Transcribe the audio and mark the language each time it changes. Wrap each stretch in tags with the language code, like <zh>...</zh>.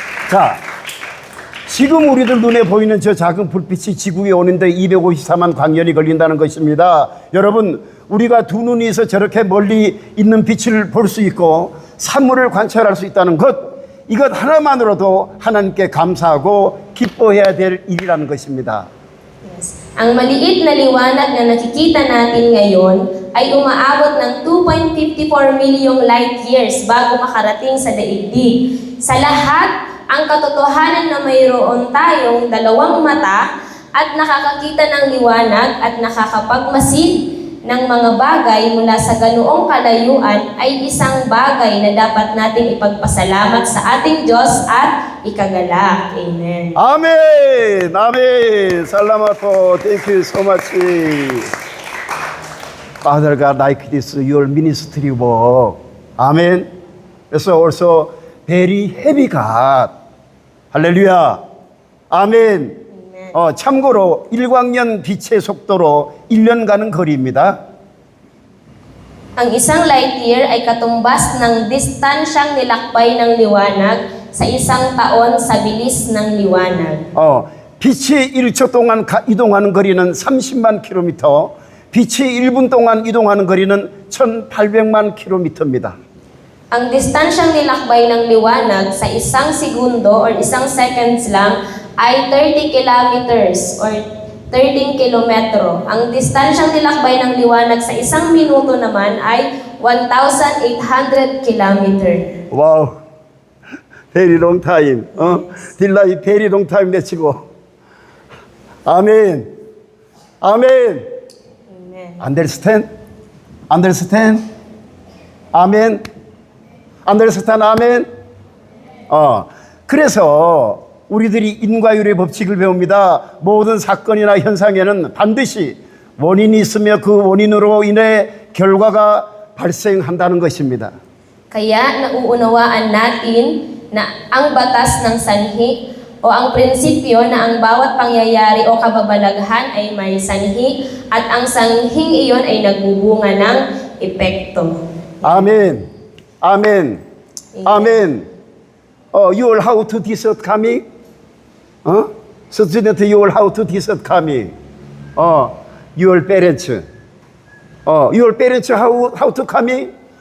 <ko>자, 지금 우리들 눈에 보이는 저 작은 불빛이 지구에 오는데 254만 광년이 걸린다는 것입니다. 여러분, 우리가 두 눈이 있어 저렇게 멀리 있는 빛을 볼 수 있고 산물을 관찰할 수 있다는 것, 이것 하나만으로도 하나님께 감사하고 기뻐해야 될 일이라는 것입니다.</ko> <en>Yes.</en> <tl>Ang maliit na liwanag na nakikita natin ngayon ay umaabot ng 2.54 milyong light years bago makarating sa daigdig. Sa lahat, ang katotohanan na mayroon tayong dalawang mata at nakakakita ng liwanag at nakakapagmasid ng mga bagay mula sa ganoong kalayuan ay isang bagay na dapat nating ipagpasalamat sa ating Diyos at ikagalak.</tl> <en>Amen. 아멘. 아멘. 살라마토. Thank you so much. Father God, like this, your ministry work. Amen. So also very heavy God. 할렐루야. 아멘.</en> <ko>참고로 일광년 빛의 속도로 1년 가는 거리입니다.</ko> <tl>Ang isang light year ay katumbas ng distansyang nilakbay ng liwanag sa isang taon sa bilis ng liwanag.</tl> <ko>빛이 1초 동안 이동하는 거리는 30만 킬로미터, 빛이 1분 동안 이동하는 거리는 1,800만 킬로미터입니다.</ko> <tl>Ang distansyang nilakbay ng liwanag sa isang segundo or isang seconds lang ay 30 kilometers or 13 kilometro. Ang distansyang nilakbay ng liwanag sa isang minuto naman ay 1,800 kilometer.</tl> <en>와우. Very long time. 딜라이 very long time 내치고.</en> <ko>아멘. 아멘.</ko> <en>Amen. Understand? Understand? 아멘. Understand? 아멘.</en> <ko>그래서 우리들이 인과율의 법칙을 배웁니다. 모든 사건이나 현상에는 반드시 원인이 있으며 그 원인으로 인해 결과가 발생한다는 것입니다.</ko> <tl>Kaya nauunawaan natin na ang batas ng sanhi o ang prinsipyo na ang bawat pangyayari o kababalaghan ay may sanhi at ang sanhing iyon ay nagbubunga ng epekto.</tl> <ko>아멘. 아멘. 아멘.</ko> <en>You will how to decide coming? Student, you will how to decide coming? your parents. Your parents how to come?</en>